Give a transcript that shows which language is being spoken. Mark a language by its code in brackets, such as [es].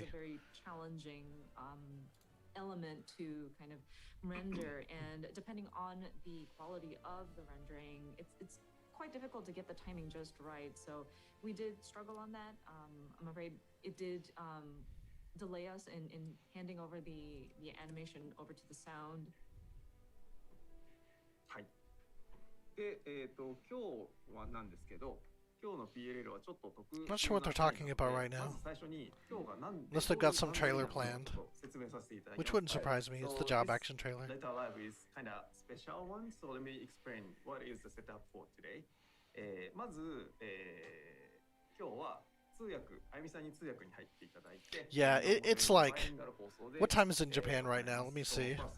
[en] It is a very challenging element to kind of render, and depending on the quality of the rendering, it's quite difficult to get the timing just right. So we did struggle on that. I'm afraid it did delay us in handing over the animation over to the sound. [ja] はい。で、今日はなんですけど、今日の PLL はちょっと特別 [en] Not sure what they're talking about right now. [ja] まず最初に今日がなんで [en] Unless they've got some trailer planned, [ja] 説明させていただきます。 [en] which wouldn't surprise me. It's the job action trailer. Letter Live is kind of special one, so let me explain what is the setup for today. [ja] まず、今日は通訳、あゆみさんに通訳に入っていただいて、 [en] Yeah, it's like, what time is it in Japan right now? Let me see.